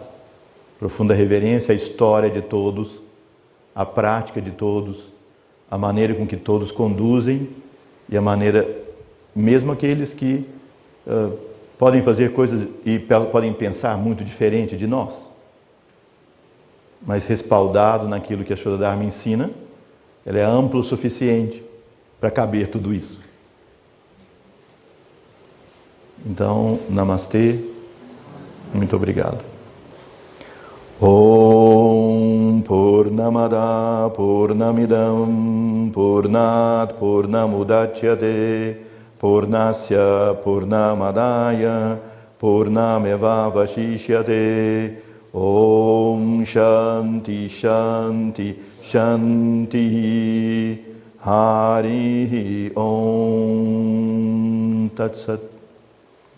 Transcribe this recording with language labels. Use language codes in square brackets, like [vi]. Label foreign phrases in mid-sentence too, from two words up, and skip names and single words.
[pt] Profunda reverência à história de todos, à prática de todos, a maneira com que todos conduzem e a maneira, mesmo aqueles que podem fazer coisas e podem pensar muito diferente de nós, mas respaldado naquilo que a Shuddha Dharma ensina, ela é ampla o suficiente para caber tudo isso. Então, Namastê, muito obrigado. [sa] ॐ पूर्णमदः पूर्णमिदं पूर्णात् पूर्णमुदच्यते पूर्णस्य पूर्णमादाय पूर्णमेव अवशिष्यते ॐ शान्तिः शान्तिः शान्तिः हरि ॐ तत् सत्.